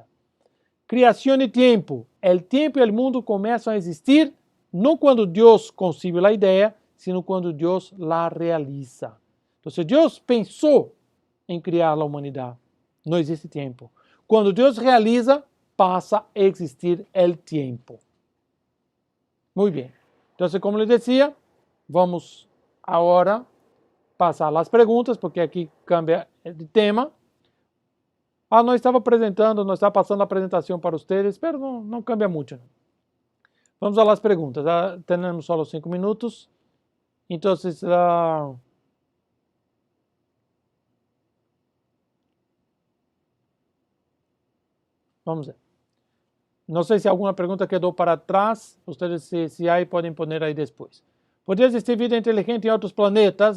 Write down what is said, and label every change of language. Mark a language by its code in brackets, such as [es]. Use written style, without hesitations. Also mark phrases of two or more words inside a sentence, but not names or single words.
[pt] Criação e tempo. O tempo e o mundo começam a existir não quando Deus concibe a ideia, sino quando Deus la realiza. Então, Deus pensou em criar a humanidade, não existe tempo. Quando Deus realiza, [es] pasa a existir el tiempo. Muy bien. Entonces, como les decía, vamos ahora pasar a las preguntas, porque aquí cambia de tema. No estaba [pt] apresentando, não está passando a apresentação para vocês, mas não cambia muito. [es] Vamos a las preguntas. [pt] Temos só 5 minutos. Então, vamos ver. Não sei se alguma pergunta quedou para trás. Vocês, se há, podem pôr aí depois. Poderia existir vida inteligente em outros planetas?